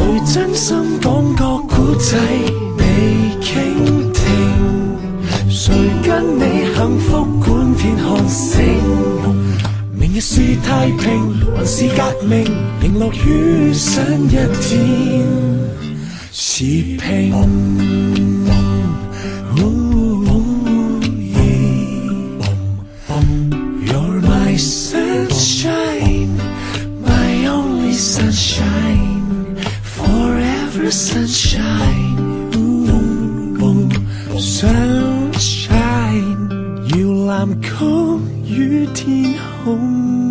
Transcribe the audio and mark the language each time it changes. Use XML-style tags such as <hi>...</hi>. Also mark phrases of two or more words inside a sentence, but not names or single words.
<yue>真心講個故仔你傾聽，誰跟你幸福觀天看星，明日是太平還是革命，迎樂於新一天持平。</yue> <en>You're my sunshine, my only sunshine, forever sunshine.</en> <yue>Sunshine，要藍曲與天空。</yue>